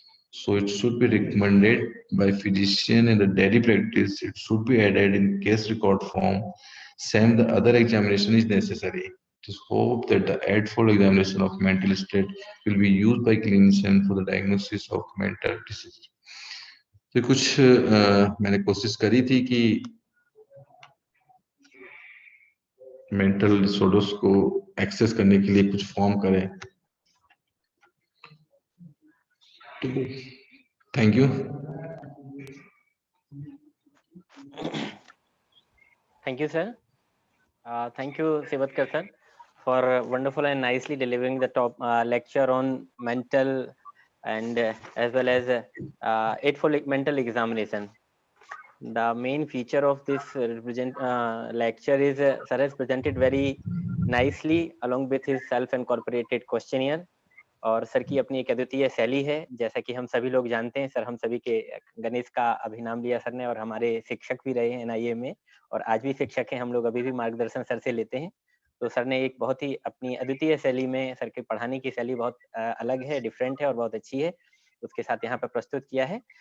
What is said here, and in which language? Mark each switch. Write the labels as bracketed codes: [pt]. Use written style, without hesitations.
[en] So it should be recommended by physician in the daily practice. It should be added in case record form. Same the other examination is necessary. Just hope that the eightfold examination of mental state will be used by clinician for the diagnosis of mental disease. [hi] तो कुछ मैंने कोशिश करी थी कि mental disorders को access करने के लिए कुछ फॉर्म करें। [en] Thank you. Thank you, sir. Thank you, Sevatkar sir, for wonderful and nicely delivering the top lecture on mental and as well as eightfold mental examination. The main feature of this lecture is sir has presented very nicely along with his self-incorporated questionnaire. [hi] और sir की अपनी एक अद्वितीय शैली है, जैसा कि हम सभी लोग जानते हैं। सर हम सभी के गणेश का अभिनाम लिया सर ने और हमारे शिक्षक भी रहे हैं NIA में और आज भी शिक्षक हैं, हम लोग अभी भी मार्गदर्शन सर से लेते हैं। तो सर ने एक बहुत ही अपनी अद्वितीय शैली में, सर के पढ़ाने की शैली बहुत अलग है, डिफरेंट है और बहुत अच्छी है, उसके साथ यहाँ पे प्रस्तुत किया है।